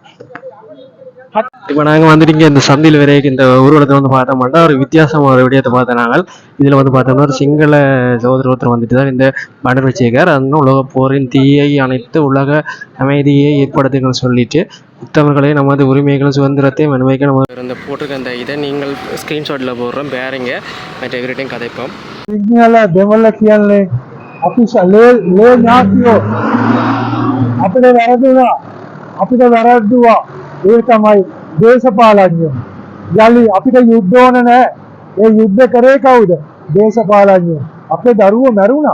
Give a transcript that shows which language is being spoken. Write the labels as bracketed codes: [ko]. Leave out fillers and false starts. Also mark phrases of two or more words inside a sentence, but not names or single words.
[ta] இப்போ நாங்கள் வந்துட்டு இங்கே இந்த சந்தையில் வரைக்கும் இந்த ஊர்வலத்தை வந்து பார்த்தோம்னா ஒரு வித்தியாசமான ஒரு விடயத்தை பார்த்த நாங்கள் இதில் வந்து பார்த்தோம்னா ஒரு சிங்கள சகோதர ஒருத்தர் வந்துட்டு தான் இந்த பேனர் வச்சிருக்கார். அந்த உலக போரின் தீயை அணைத்து உலக அமைதியை ஏற்படுத்துங்கன்னு சொல்லிட்டு புத்தகங்களை நமது உரிமைகளும் சுதந்திரத்தையும் அனுபவிக்க நம்ம இந்த போட்டிருக்க அந்த இதை நீங்கள் ஸ்க்ரீன்ஷாட்டில் போடுறோம். பேருங்க மற்ற எவர்கிட்டையும் கதைப்போம். [si] දෙමළ කියන්නේ අපි ලේ ඥාතියෝ අපිට වැරදුනා අපිට වැරද්දුවා ඒ තමයි දේශපාලඥයෝ. යලි අපිට යුද්ධ ඕන නැහැ. ඒ යුද්ධ කරේ කවුද? දේශපාලඥයෝ. අපේ දරුවෝ මැරුණා.